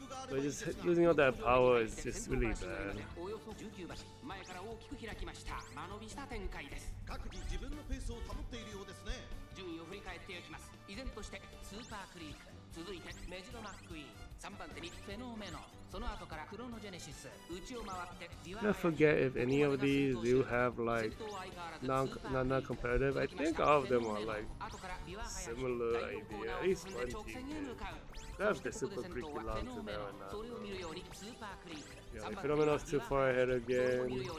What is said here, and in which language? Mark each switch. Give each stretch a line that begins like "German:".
English: But just losing all that power is just really bad.
Japanese: 前から大きく開きました間延びした展開です各自自分のペースを保っているようですね順位を振り返っていきます依然としてスーパークリーク続いてメジロマックイーン3番手にフェノーメノその後からクロノジェネシス内を回ってビワ
English: I forget if any of these do have like not competitive. I think all of them are like similar idea. At least one team did. I have the super freaky long to there or not. Yeah, like Fenomeno's too far ahead again.